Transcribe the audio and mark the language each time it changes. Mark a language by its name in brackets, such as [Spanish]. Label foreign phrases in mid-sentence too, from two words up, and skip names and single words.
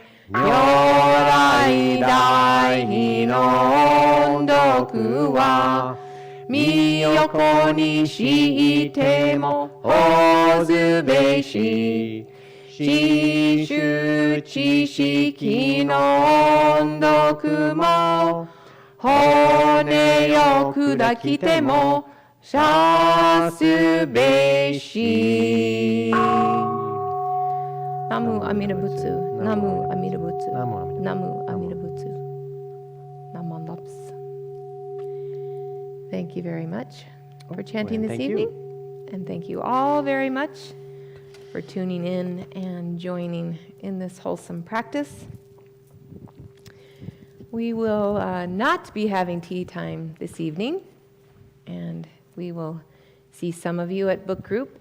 [Japanese] 如来大悲の恩徳は身を粉にしても報ずべし. 師主知識の恩徳も骨を砕きても謝すべし. 南無阿弥陀仏。南無阿弥陀仏. 南無阿弥陀仏. Namu Laps. [English] Thank you very much for chanting this thank evening. you. And thank you all very much for tuning in and joining in this wholesome practice. We will not be having tea time this evening, and we will see some of you at book group.